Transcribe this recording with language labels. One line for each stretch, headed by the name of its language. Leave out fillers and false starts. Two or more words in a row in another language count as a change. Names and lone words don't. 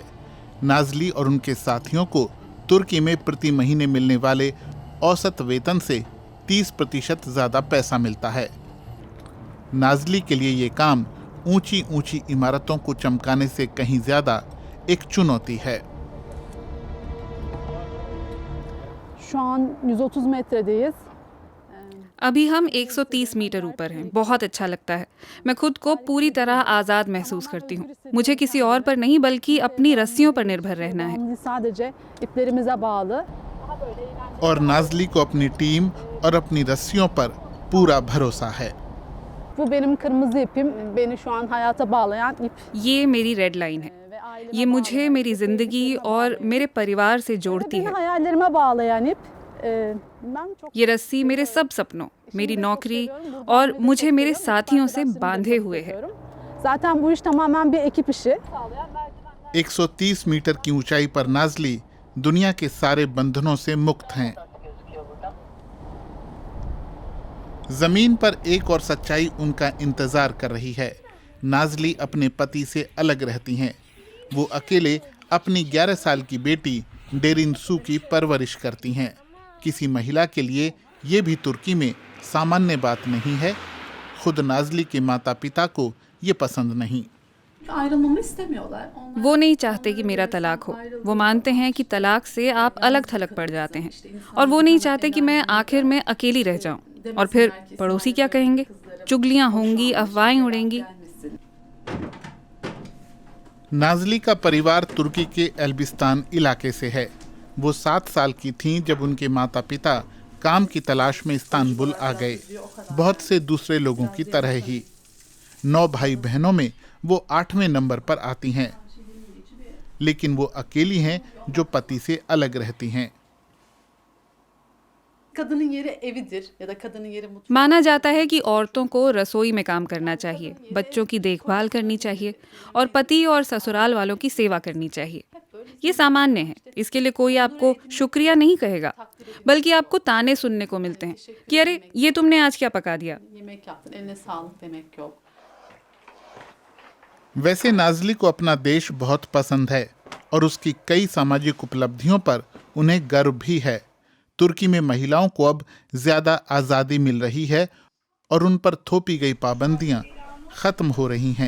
Hindi: नाज़ली और उनके साथियों को तुर्की में प्रति महीने मिलने वाले औसत वेतन से 30% ज़्यादा पैसा मिलता है। नाज़ली के लिए ये काम ऊंची ऊंची इमारतों को चमकाने से कहीं ज़्यादा एक चुनौती है।
Turkish: Şu an 130 metredeyiz.
Hindi: अभी हम 130 मीटर ऊपर हैं। बहुत अच्छा लगता है। मैं खुद को पूरी तरह आज़ाद महसूस करती हूँ। मुझे किसी और पर नहीं बल्कि अपनी रस्सियों पर निर्भर रहना है।
Turkish: Devamlı sadece iplerimize bağlı.
Hindi: और नाज़ली को अपनी टीम और अपनी रस्सियों पर पूरा भरोसा है।
Turkish: Bu benim kırmızı ipim. Beni şu an hayata bağlayan ip.
Hindi: ये मेरी
English: red line
Hindi: है।
Turkish: Ve aileme
Hindi: ये मुझे मेरी ज़िंदगी और मेरे परिवार से जोड़ती
Turkish: beni
Hindi: है।
Turkish: hayallerime bağlayan ip. Ben çok
Hindi: ये रस्सी मेरे सब सपनों, मेरी नौकरी और मुझे मेरे साथियों से बांधे हुए है।
Turkish: Zaten bu iş tamamen bir ekip işi.
Hindi: 130 मीटर की ऊंचाई पर नाज़ली दुनिया के सारे बंधनों से मुक्त हैं। जमीन पर एक और सच्चाई उनका इंतजार कर रही है। नाज़ली अपने पति से अलग रहती हैं। वो अकेले अपनी 11 साल की बेटी डेरिन सू की परवरिश करती हैं। किसी महिला के लिए ये भी तुर्की में सामान्य बात नहीं है। खुद नाज़ली के माता पिता को ये पसंद नहीं।
Turkish: Ayrılmamı istemiyorlar. Onlar
Hindi: वो नहीं चाहते कि मेरा तलाक हो। वो मानते हैं कि तलाक से आप अलग थलग पड़ जाते हैं और वो नहीं चाहते कि मैं आखिर में अकेली रह जाऊं। और फिर पड़ोसी क्या कहेंगे? चुगलियां होंगी, अफवाहें उड़ेंगी। नाज़ली का परिवार तुर्की के एल्बिस्तान इलाके से है। वो 7 साल की थीं जब उनके माता पिता काम की तलाश में इस्तांबुल आ गए। बहुत से दूसरे लोगों की तरह ही 9 भाई बहनों में वो 8वें नंबर पर आती हैं, लेकिन वो अकेली हैं जो पति से अलग रहती हैं।
Turkish: kadının yeri evidir ya da kadının yeri mutfağı.
Hindi: माना जाता है कि औरतों को रसोई में काम करना चाहिए, बच्चों की देखभाल करनी चाहिए और पति और ससुराल वालों की सेवा करनी चाहिए। ये सामान्य है। इसके लिए कोई आपको शुक्रिया नहीं कहेगा, बल्कि आपको ताने सुनने को मिलते हैं कि अरे ये तुमने आज क्या पका दिया।
Turkish: Yemek yaptın, eline sağlık demek yok.
Hindi: वैसे नाज़ली को अपना देश बहुत पसंद है और उसकी कई सामाजिक उपलब्धियों पर उन्हें गर्व भी है। तुर्की में महिलाओं को अब ज़्यादा आज़ादी मिल रही है और उन पर थोपी गई पाबंदियां ख़त्म हो रही हैं।